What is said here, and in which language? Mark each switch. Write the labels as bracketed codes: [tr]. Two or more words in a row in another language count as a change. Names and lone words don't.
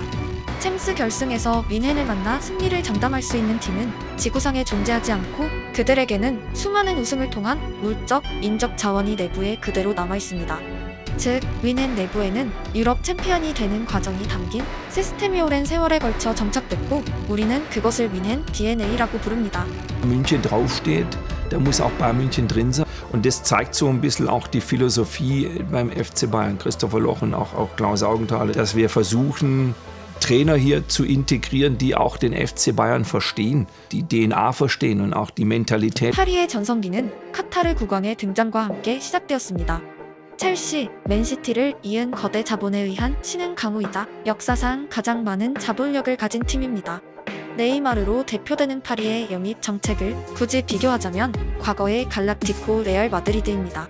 [ko] 챔스 결승에서 민헨을 만나 승리를 장담할 수 있는 팀은 지구상에 존재하지 않고, 그들에게는 수많은 우승을 통한 물적, 인적 자원이 내부에 그대로 남아있습니다. 즉, 민헨 내부에는 유럽 챔피언이 되는 과정이 담긴 시스템이 오랜 세월에 걸쳐 정착됐고, 우리는 그것을 민헨 DNA라고 부릅니다. [de] München draufsteht, da muss auch Bayern München drin sein. Und das zeigt so ein bisschen auch die Philosophie beim FC Bayern, Christopher Loch und auch Klaus Augenthaler, dass wir versuchen, Trainer hier zu integrieren, die auch den FC Bayern verstehen, die DNA verstehen und auch die Mentalität. [ko] 파리의 전성기는 카타르 국왕의 등장과 함께 시작되었습니다. 첼시, 맨시티를 이은 거대 자본에 의한 신흥 강호이자 역사상 가장 많은 자본력을 가진 팀입니다. 네이마르로 대표되는 파리의 영입 정책을 굳이 비교하자면 과거의 갈락티코 레알 마드리드입니다.